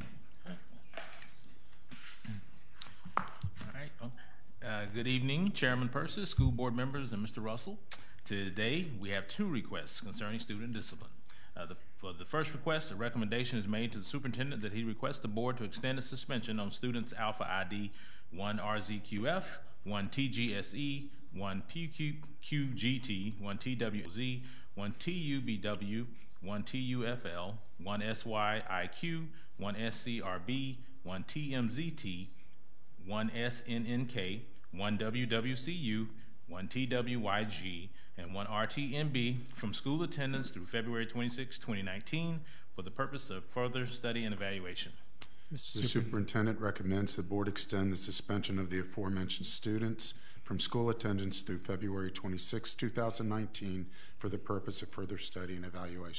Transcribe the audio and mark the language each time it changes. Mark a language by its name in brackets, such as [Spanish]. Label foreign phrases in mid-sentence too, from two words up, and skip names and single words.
[English] Good evening, Chairman Persis, school board members, and Mr. Russell. Today, we have two requests concerning student discipline. For the first request, a recommendation is made to the superintendent that he requests the board to extend a suspension on students Alpha ID 1 RZQF, 1 TGSE, 1 PQGT, 1 TWZ, 1 TUBW, 1 TUFL, 1 SYIQ, 1 SCRB, 1 TMZT, 1 SNNK, 1 WWCU, 1 TWYG, and 1 RTMB from school attendance through February 26, 2019 for the purpose of further study and evaluation. The superintendent recommends the board extend the suspension of the aforementioned students from school attendance through February 26, 2019 for the purpose of further study and evaluation.